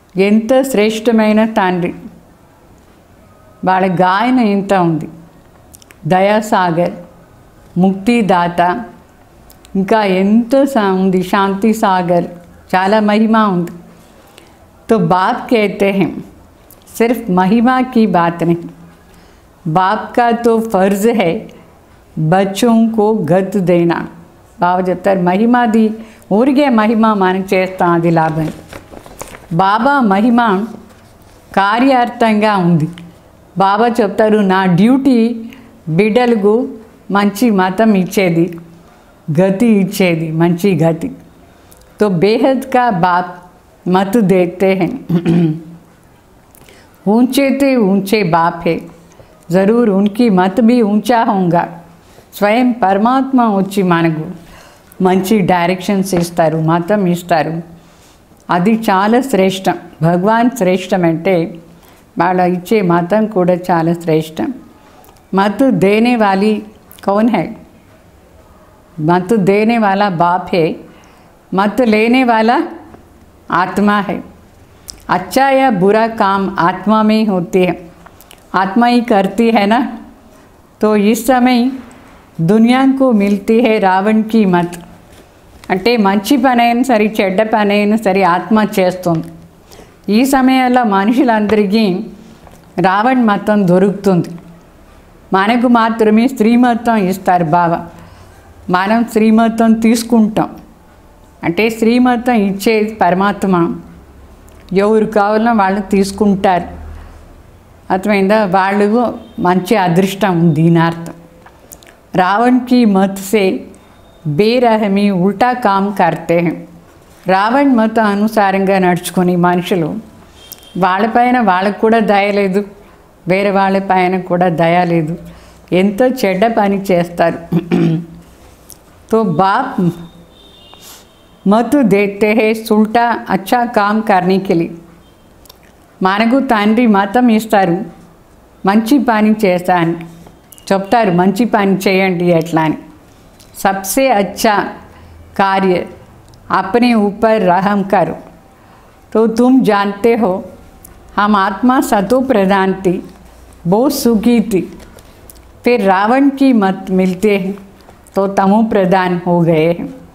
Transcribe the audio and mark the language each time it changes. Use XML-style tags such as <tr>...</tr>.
<te>ఎంత శ్రేష్టమైన తండ్రి. వాళ్ళ గాయన ఎంత ఉంది. దయాసాగర్, ముక్తిదాత, ఇంకా ఎంత ఉంది, శాంతి సాగర్, చాలా महिमा ఉంది.</te> <hi>तो बाप कहते हैं सिर्फ महिमा की बात नहीं, बाप का तो फर्ज है बच्चों को गत देना.</hi> <te>బాబా చెప్తారు మహిమాది ఊరికే మహిమ మనం చేస్తాం, అది లాభం. బాబా మహిమ కార్యార్థంగా ఉంది. బాబా చెప్తారు నా డ్యూటీ బిడ్డలకు మంచి మతం ఇచ్చేది, గతి ఇచ్చేది, మంచి గతి.</te> <hi>तो बेहद का बाप मत देते हैं. ऊंचे से ऊंचे बाप है, ज़रूर उनकी मत भी ऊंचा होगा.</hi> <te>స్వయం పరమాత్మ వచ్చి మనకు మంచి డైరెక్షన్స్ ఇస్తారు, మతం ఇస్తారు. అది చాలా శ్రేష్టం. భగవాన్ శ్రేష్టం అంటే వాళ్ళ ఇచ్చే మతం కూడా చాలా శ్రేష్టం.</te> <hi>మత్ దేనే వాली कौन है? मत देने वाला बाप है, मत लेने वाला आत्मा है. अच्छा या बुरा काम आत्मा में ही होती है, आत्मा ही करती है ना. तो इस समय दुनिया को मिलती है रावण की मत.</hi> <te>అంటే మంచి పని అయినా సరే చెడ్డ పని అయినా సరే ఆత్మ చేస్తుంది. ఈ సమయంలో మనుషులందరికీ రావణ్ మతం దొరుకుతుంది. మనకు మాత్రమే శ్రీమతం ఇస్తారు బాబా. మనం శ్రీమతం తీసుకుంటాం. అంటే శ్రీమతం ఇచ్చేది పరమాత్మ. ఎవరు కావాలో వాళ్ళు తీసుకుంటారు. అర్థమైందా? వాళ్ళు మంచి అదృష్టం ఉంది దీని అర్థం.</te> <hi>रावण की मत से बेरहमी उल्टा काम करते हैं.</hi> <te>రావణ్ మత అనుసారంగా నడుచుకుని మనుషులు వాళ్ళపైన వాళ్ళకు కూడా దయ లేదు, వేరే వాళ్ళపైన కూడా దయ లేదు, ఎంతో చెడ్డ పని చేస్తారు.</te> <hi>तो बाप मत देते हैं उल्टा अच्छा काम करने के लिए.</hi> <te>మనకు తండ్రి మతం ఇస్తారు మంచి పని చేస్తానికి, చెప్తారు మంచి పని చేయండి ఎట్లా అని.</te> <hi>सबसे अच्छा कार्य अपने ऊपर रहम करो. तो तुम जानते हो हम आत्मा सतो प्रधान थी, बहुत सुखी थी. फिर रावण की मत मिलते हैं तो तमो प्रधान हो गए हैं.</hi>